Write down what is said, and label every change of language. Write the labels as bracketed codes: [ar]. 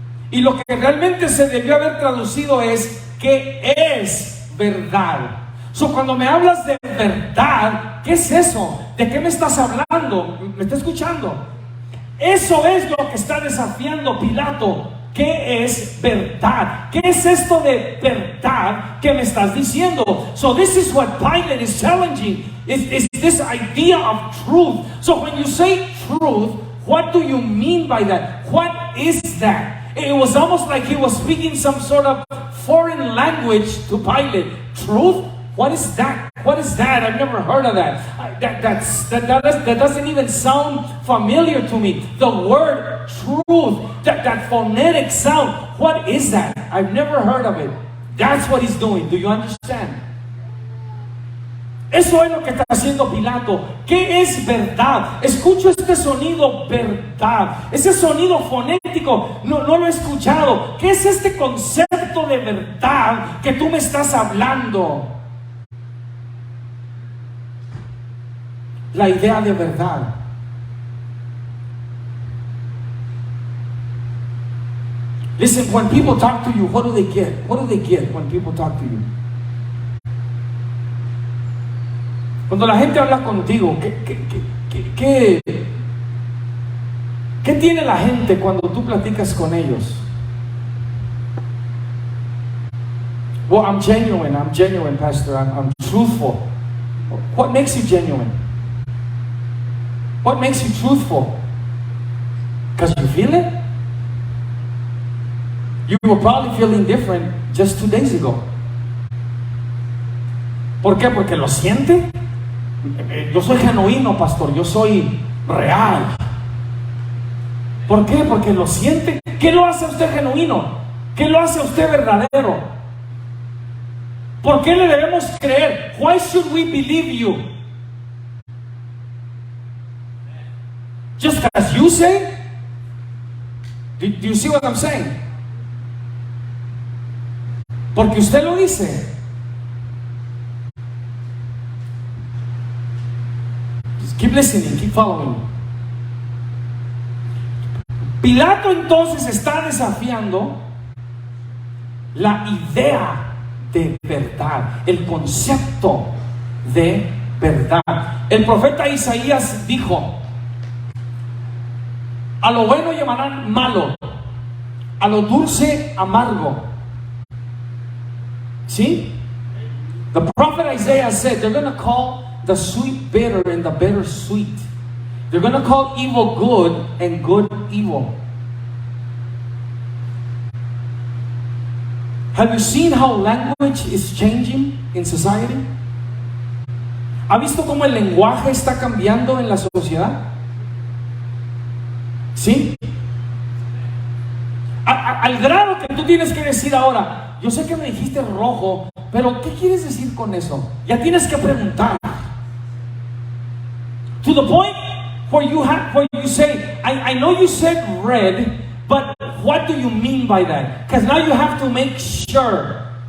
[es] Y lo que realmente se debió haber traducido es ¿qué es verdad? Cuando me hablas de verdad, ¿qué es eso? ¿De qué me estás hablando? ¿Me está escuchando? Eso es lo que está desafiando Pilato. ¿Qué es verdad? ¿Qué es esto de verdad que me estás diciendo? [en] So this is what Pilate is challenging. Is this idea of truth. So when you say truth, what do you mean by that? What is that? It was almost like he was speaking some sort of foreign language to Pilate. Truth? What is that? What is that? I've never heard of that. That doesn't even sound familiar to me. The word truth, that phonetic sound, what is that? I've never heard of it. That's what he's doing. Do you understand? [es] Eso es lo que está haciendo Pilato. ¿Qué es verdad? Escucho este sonido, verdad. Ese sonido fonético, no lo he escuchado. ¿Qué es este concepto de verdad que tú me estás hablando? La idea de verdad. [en] Listen, when people talk to you, what do they get? What do they get when people talk to you? [es] Cuando la gente habla contigo, ¿qué tiene la gente cuando tú platicas con ellos? [en] Well, I'm genuine, Pastor. I'm truthful. What makes you genuine? What makes you truthful? Because you feel it? You were probably feeling different just 2 days ago. [es] ¿Por qué? Porque lo siente. Yo soy genuino, pastor. Yo soy real. ¿Por qué? Porque lo siente. ¿Qué lo hace a usted genuino? ¿Qué lo hace a usted verdadero? ¿Por qué le debemos creer? [en] Why should we believe you? Just as you say? Do you see what I'm saying? [es] Porque usted lo dice. [en] Just keep listening, keep following. [es] Pilato entonces está desafiando la idea de verdad, el concepto de verdad. El profeta Isaías dijo: a lo bueno llamarán malo, a lo dulce amargo. ¿Sí? [en] The prophet Isaiah said they're going to call the sweet bitter and the bitter sweet. They're going to call evil good and good evil. Have you seen how language is changing in society? [es] ¿Ha visto cómo el lenguaje está cambiando en la sociedad? ¿Sí? Al grado que tú tienes que decir ahora: yo sé que me dijiste rojo, pero ¿qué quieres decir con eso? Ya tienes que preguntar. [en] To the point where you say, I know you said red, but what do you mean by that? Because now you have to make sure.